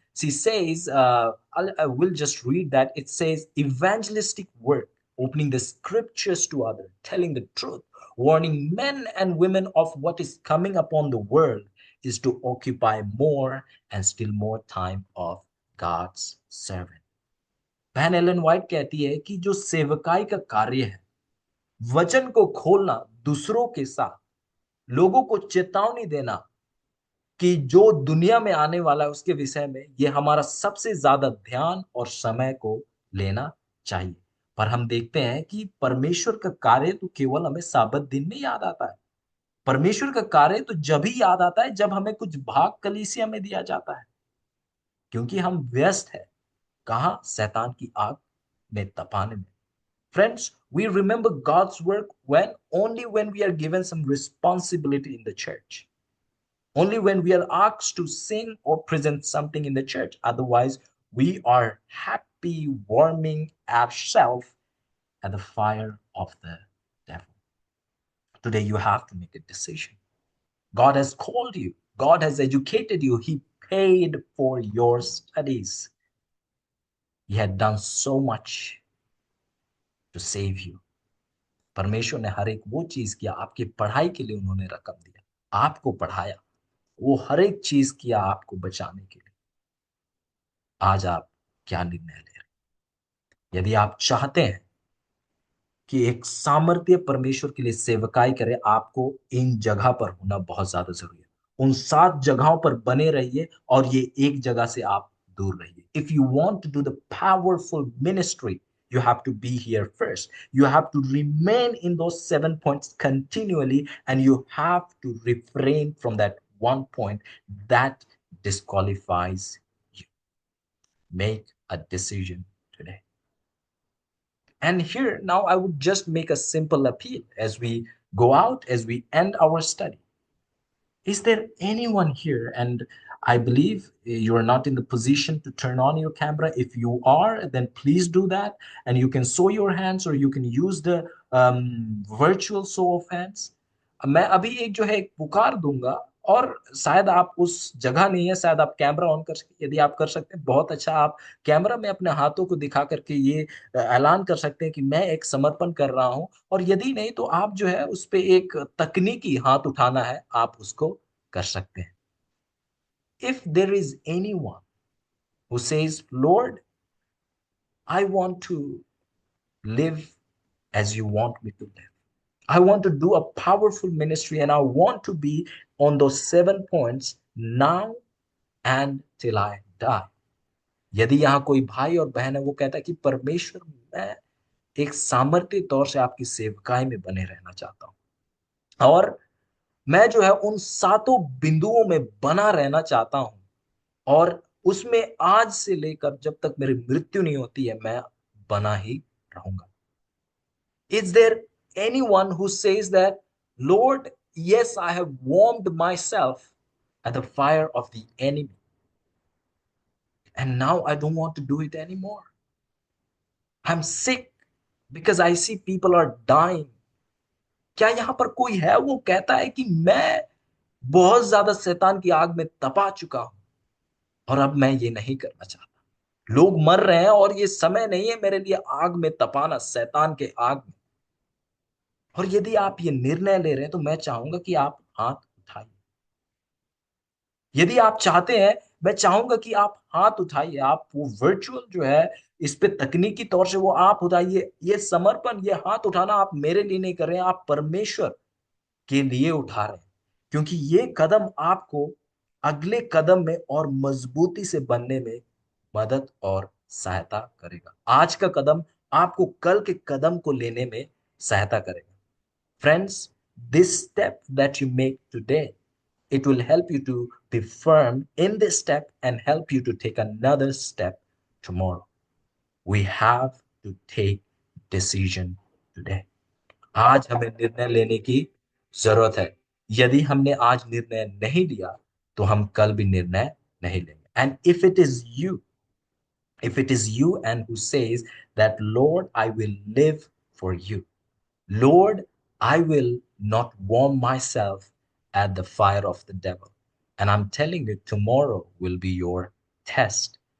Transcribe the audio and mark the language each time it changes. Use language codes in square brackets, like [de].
[en] She says, I will just read that. It says, evangelistic work, opening the scriptures to others, telling the truth, warning men and women of what is coming upon the world, is to occupy more and still more time of God's servant. [hi] बहन Elon white कहती है कि जो सेवकाई का कार्य है, वचन को खोलना, दूसरों के साथ लोगों को चेतावनी देना कि जो दुनिया में आने वाला है उसके विषय में, ये हमारा सबसे ज्यादा ध्यान और समय को लेना चाहिए। पर हम देखते हैं कि परमेश्वर का कार्य तो केवल हमें साबत दिन में याद आता है। परमेश्वर का कार्य तो जब ही याद आता है जब हमें कुछ भाग कलीसिया में दिया जाता है, क्योंकि हम व्यस्त है कहां? शैतान की आग में तपाने में। [en] Friends, we remember God's work only when we are given some responsibility in the church. Only when we are asked to sing or present something in the church. Otherwise, we are happy warming ourselves at the fire of the devil. Today, you have to make a decision. God has called you. God has educated you. He paid for your studies. He had done so much to save you. [hi] परमेश्वर ने हर एक वो चीज किया, आपकी पढ़ाई के लिए उन्होंने रकम दिया, आपको पढ़ाया, वो हर एक चीज किया आपको बचाने के लिए। आज आप क्या निर्णय ले रहे? यदि आप चाहते हैं कि एक सामर्थ्य परमेश्वर के लिए सेवकाई करे, आपको इन जगह पर होना बहुत ज्यादा जरूरी है। उन 7 जगहों पर बने रहिए और ये एक जगह से आप दूर रहिए। [en] If you want to do the powerful ministry, you have to be here first. You have to remain in those 7 points continually, and you have to refrain from that one point that disqualifies you. Make a decision today. And here now I would just make a simple appeal as we go out, as we end our study. Is there anyone here, and I believe you are not in the position to turn on your camera. If you are, then please do that. And you can show your hands, or you can use the virtual show of hands. [hi] मैं अभी एक जो है एक पुकार दूंगा, और शायद आप उस जगह नहीं है, शायद आप कैमरा ऑन कर सकते। यदि आप कर सकते हैं बहुत अच्छा, आप कैमरा में अपने हाथों को दिखा करके ये ऐलान कर सकते हैं कि मैं एक समर्पण कर रहा हूं। और यदि नहीं तो आप जो है उस पे एक तकनीकी हाथ उठाना है, आप उसको कर सकते हैं। [en] If there is anyone who says, Lord, I want to live as you want me to live. I want to do a powerful ministry, and I want to be on those 7 points now and till I die. [hi] यदि यहाँ कोई भाई और बहन है, वो कहता है कि परमेश्वर, मैं एक सामर्थ्य तौर से आपकी सेवकाई में बने रहना चाहता हूं, और मैं जो है उन 7 बिंदुओं में बना रहना चाहता हूं, और उसमें आज से लेकर जब तक मेरी मृत्यु नहीं होती है, मैं बना ही रहूंगा। [en] Is there anyone who says that, Lord, yes, I have warmed myself at the fire of the enemy, and now I don't want to do it anymore? I'm sick because I see people are dying. [hi] क्या यहां पर कोई है वो कहता है कि मैं बहुत ज्यादा शैतान की आग में तपा चुका हूं और अब मैं ये नहीं करना चाहता? लोग मर रहे हैं और ये समय नहीं है मेरे लिए आग में तपाना, शैतान के आग में। और यदि आप ये निर्णय ले रहे हैं तो मैं चाहूंगा कि आप हाथ उठाइए। यदि आप चाहते हैं, मैं चाहूंगा कि आप हाथ उठाइए। आप वो वर्चुअल जो है, इस पे तकनीकी तौर से वो आप उठाइए। ये समर्पण, ये हाथ उठाना आप मेरे लिए नहीं कर रहे हैं, आप परमेश्वर के लिए उठा रहे हैं, क्योंकि ये कदम आपको अगले कदम में और मजबूती से बनने में मदद और सहायता करेगा। आज का कदम आपको कल के कदम को लेने में सहायता करेगा। [en] Friends, this step that you make today, it will help you to be firm in this step and help you to take another step tomorrow. We have to take decision today. [hi] आज हमें निर्णय लेने की जरूरत है। यदि हमने आज निर्णय नहीं लिया तो हम कल भी निर्णय नहीं लेंगे। [en] And if it is you and who says that, Lord, I will live for you. Lord, I will not warm myself at the fire of the devil. And I'm telling you, tomorrow will be your test.